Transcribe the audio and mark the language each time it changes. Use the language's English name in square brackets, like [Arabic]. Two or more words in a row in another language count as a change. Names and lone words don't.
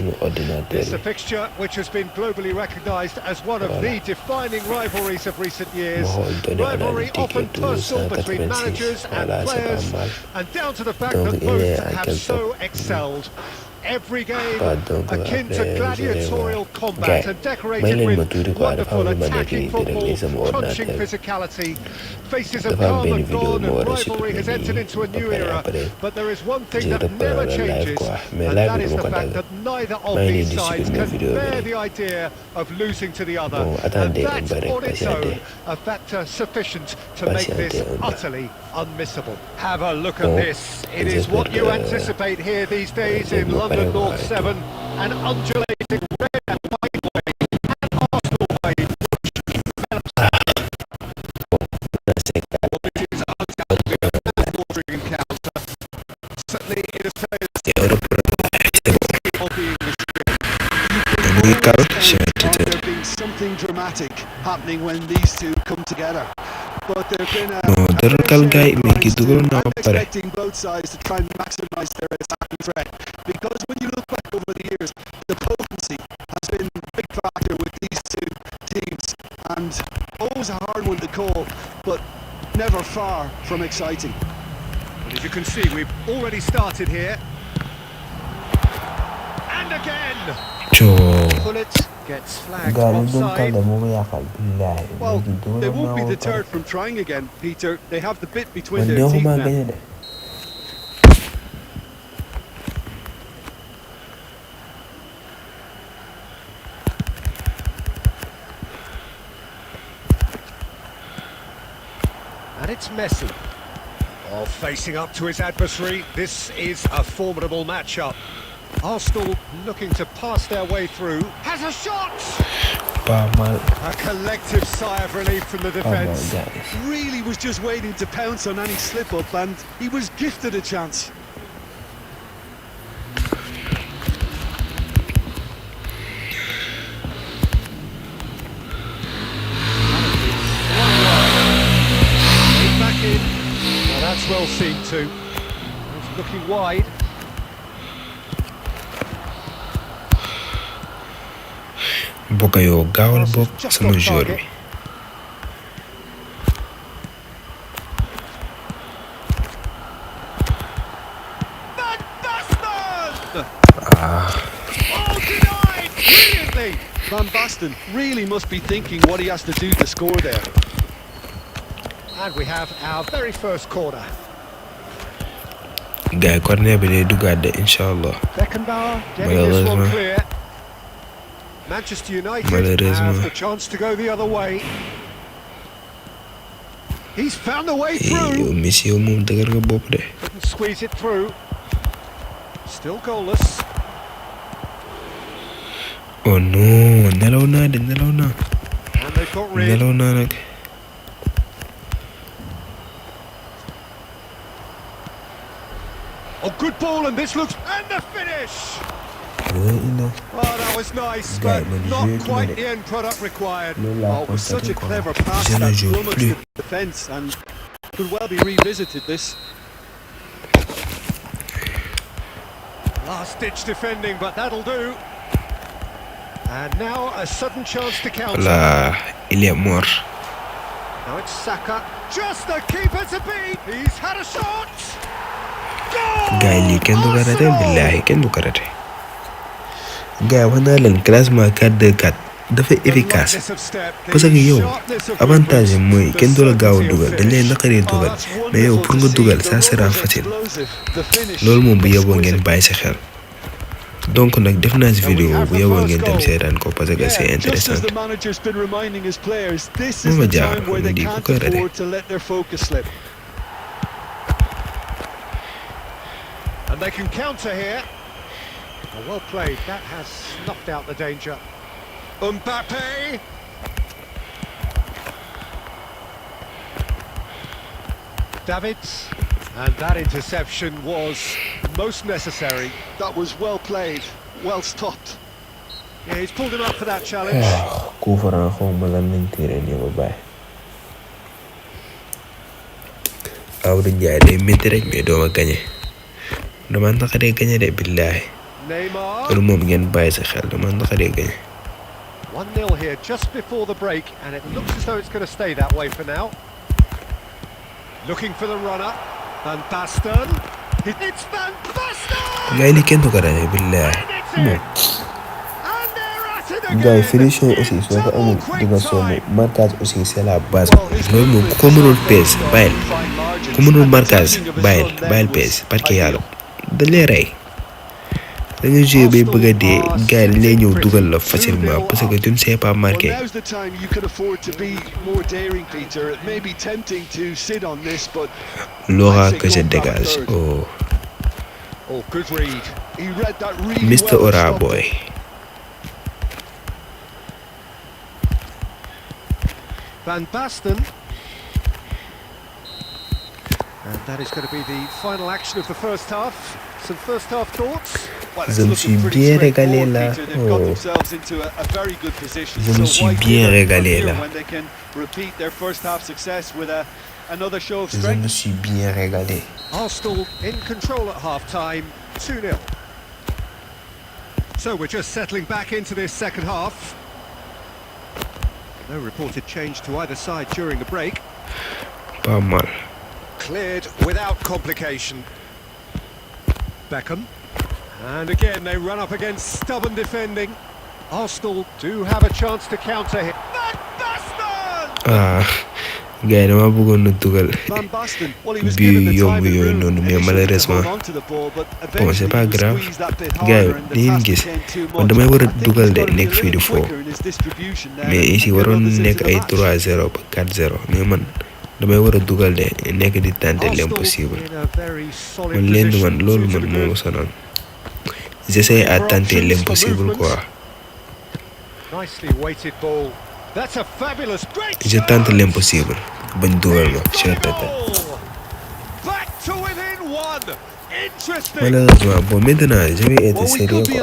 [English] It's a fixture which has been globally recognised as one of the defining rivalries of recent years. Rivalry often personal between managers and players, and down to the fact that both have so excelled. Every game [French] Pardon, [English] akin to [French] après, [English] gladiatorial [French] je vais [English] combat [French] voir. [English] and decorated [French] Gars, [English] with wonderful attacking football, punching physicality. Faces have [Wolof] dafa am [English] come [Wolof] benn [English] and [French] vidéo [English] gone [Wolof] ma [English] and [Wolof] war a [English] rivalry has [French] supprimer [English] entered [Wolof] nii [English] into a [Wolof] ba [English] new [Wolof] pare [English] era. [French] après [English] But there is one thing [French] je [English] that never [French] reprends la live [English] changes, [French] quoi mais [English] and [French] live [English] that [Wolof] bi [English] is [Wolof] duma [English] the [Wolof] ko [English] fact [Wolof] dagg [English] that neither [Wolof] maa [English] of [Wolof] ngi nii [English] these [Wolof] di [English] sides [French] supprimer [English] can [Wolof] vidéo bi [English] bear [Wolof] nii [English] the idea of losing to the other. [French] bon [English] And [French] attendez un [English] that's [French] peu [Wolof] rek [English] on its [French] patientez [English] own a factor sufficient to make this [French] patientez un peu [English] utterly unmissable. Have a look at [French] bon [English] this. It is what you anticipate here these days in London North 7. An undulating red and white way, and Arsenal way. It is undoubtedly a mouth-watering encounter. Certainly it has played of the English There being something dramatic happening when these two come together. But there've been a [Wolof] dara kal gars yi mais kii dugaloon naa [English] I'm [Wolof] ko pare [English] expecting both sides to try and maximise their attacking threat, because when you look back over the years, the potency has been a big factor with these two teams, and always a hard one to call, but never far from exciting. Well, as you can see, we've already started here. And again! coo Bullet gets flagged [Wolof] gars yi doon kal [English] offside. [Wolof] de moo ma yàqal billahi [English] Well, [Wolof] léegi [English] they [Wolof] dugaloon [English] won't be [Wolof] naa ko [English] deterred [Wolof] pare [English] from trying again, Peter. They have the bit between [Wolof] man [English] their teeth [Wolof] neexuma [English] now. [Wolof] gañe de [English] And it's Messi. Oh, facing up to his adversary. This is a formidable matchup. Arsenal looking to pass their way through. Has a shot! [French] pas mal [English] A collective sigh of relief from the [French] pas mal [English] defence. guys Really was just waiting to pounce on any slip-up, and he was gifted a chance. Back in. Well, that's well seen too. He's looking wide. [Wolof] bokk yow gaawal [English] Pass is [Wolof] bokk [English] just [Wolof] sama [English] off [French] joueur [English] target. [Wolof] bi [English] Van Basten! Oh, denied! Brilliantly! Van Basten really must be thinking what he has to do to score there. And we have our very first corner. [Wolof] gars yi corner bi day duggaat de inshallah [English] Beckenbauer getting this one [French] Malheureusement. [English] clear. Manchester United [French] Malheureusement. [English] have the chance to go the other way. He's found the way [Wolof] yow [English] through. [Wolof] Messi yow moom dëgër nga bopp de [English] Couldn't squeeze it through. Still goalless. [French] oh non [Wolof] nelaw naa de nelaw naa [English] And they've got rid. [Wolof] nelaw naa nag [English] Oh, good ball, and this looks... And the finish! [Wolof] loolu [English] Oh, that was nice, Guy, but man, not [French] jouer [English] quite [French] qui [English] the end product required. [Wolof] loolu [English] Oh, [Wolof] laa [English] it was such a [French] constaté quoi [English] clever pass [French] je ne [English] that [French] joue [English] flummoxed [French] plus [English] the defence, and could well be revisited this. Last-ditch defending, but that'll do. And now a sudden chance to counter. [French] voilà il est mort [English] Now it's Saka. Just the keeper to beat. He's had a shot. Goal! [Wolof] gars yi lii kenn du ko raté [English] Arsenal! [Wolof] billahi kenn du ko raté gars yi wax naa leen classement 4-2-4 dafa [English] The [French] efficace [English] lightness of step, the [French] parce que yow [English] sharpness of [French] avantage [English] movement, [Wolof] mooy [English] the [Wolof] kenn du la gaaw a [English] certainty of [Wolof] dugal dañ lay [English] finish. [Wolof] naqaree [English] Oh, [Wolof] dugal [English] that's [Wolof] mais yow [English] wonderful [French] pour [English] to [Wolof] nga [English] see. [Wolof] dugal [English] The [French] ça sera [English] run was [French] facile [English] explosive. The finish [Wolof] loolu moom bu yeboo ngeen [English] exquisite. [Wolof] bàyyi si xel donc nag def naa si vidéo bu yeboo ngeen dem seetaan ko [French] parce que c'est [English] Yeah, just [French] intéressant [English] as the manager's been reminding his players, this is Mama the Dia, time where they Mama Dia, can't [French] pourquoi arrêter? [English] afford to let their focus slip. And they can counter here. Oh, well played. That has snuffed out the danger. Mbappe. Davids. And that interception was most necessary. That was well played, well stopped. Yeah, he's pulled him up for that challenge. [French] coup franc [Wolof] xaw ma lan lañ tiré nii ba bàyyi Awdu Njaay day métti rek mais dooma gañe dama naqaree gañe de billaahi [English] Neymar. [Wolof] loolu moom ngeen bàyyi sa xel dama naqaree gañe [English] 1-0 here just before the break, and it looks as though it's going to stay that way for now. Looking for the runner. Van Basten. It's Van Basten! [Wolof] gars yi kenn du ko raté billahi bon gars yi [French] finition aussi [Wolof] soo ko amul di nga sonn [French] marquage aussi c'est la base [Wolof] loolu moom ku ko mënul pees bàyyil ku mënul marquage bàyyil pees parce que yàlla dañ lay rey da nga joué bay bëgg a dee gars yi dañ lay ñëw dugal la [French] facilement parce que tu ne sais pas marquer. L'aura que je dégage. Oh. [English] Mr. Aura boy. Van Basten. And that is going to be the final action of the first half. Some first half thoughts? [French] Je me suis bien régalé là. [English] Oh. [French] Je me suis bien régalé là. Je me suis bien régalé. [English] Arsenal in control at half-time, 2-0. So we're just settling back into this second half. No reported change to either side during the break. [French] Pas mal. [English] Cleared without complication. Beckham. And again they run up against stubborn defending. Arsenal do have a chance to counter him. Van Basten! [Wolof] Gars yi dama bëggoon na dugal bi yomb yooyu noonu [French] mais malheureusement bon c'est pas grave [Wolof] gars yi dañuy gis man damay war a dugal de nekk fii di foo [French] mais ici [Wolof] waroon nekk ay 3-0 ba 4-0 mais man damay war a dugal de nekk di [French] tenter l'impossible [Wolof] man leen man loolu man moo ma sonal [French] j'essaie à tenter l'impossible quoi. Je tente l'impossible. [Wolof] Bañ dugal ma ci tata. [French] Malheureusement, bon maintenant je vais être sérieux quoi.